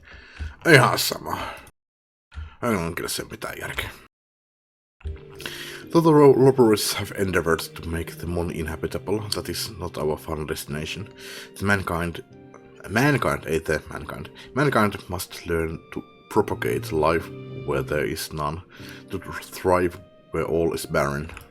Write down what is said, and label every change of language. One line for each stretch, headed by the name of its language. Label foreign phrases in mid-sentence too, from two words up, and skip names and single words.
Finnish: Ihan sama. Ei on kyllä sen mitään järkeä.
English: Though the Loporits have endeavored to make the moon inhabitable, that is not our final destination. Mankind must learn to propagate life where there is none, to thrive where all is barren.